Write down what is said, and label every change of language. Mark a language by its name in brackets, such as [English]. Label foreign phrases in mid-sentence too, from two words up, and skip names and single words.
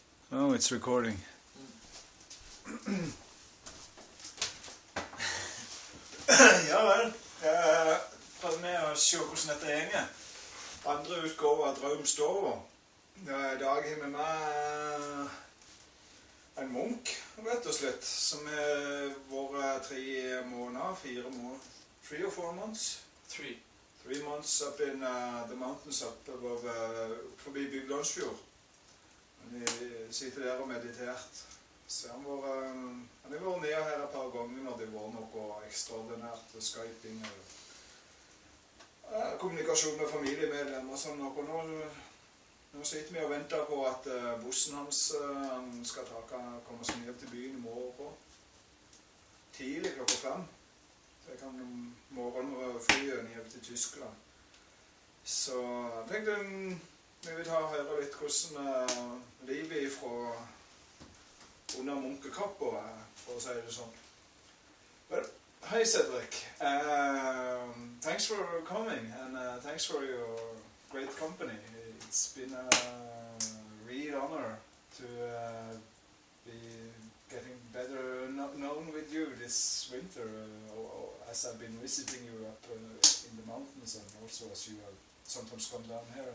[English] Oh, it's recording. [Norwegian] Ja vel. Prøv med å se hvordan dette henger. Andre utgave av Draumstovo. I dag har vi med en munk, rett og slett, som har vært 3 måneder, 4 måneder, [English] 3 or 4 months? 3 months up in the mountains up above, forbi Buddhist Monk. [Norwegian] Han sitter der og meditert. Så han har vært nede her et par ganger når det var noe ekstraordinært skyping og kommunikasjon med familiemedlemmer og sånn noe. Nå sitter vi og venter på at bussen hans skal komme seg ned til byen i morgen. Tidlig klokka 5. Så jeg kan morgenflyet ned til Tyskland. Så jeg tenkte vi vil høre litt hvordan livet fra under munkekappa, for å si det sånn. [English] Well, hi Cedric. Thanks for coming and thanks for your great company. It's been a real honor to be getting better known with you this winter as I've been visiting you up in the mountains and also as you have sometimes come down here.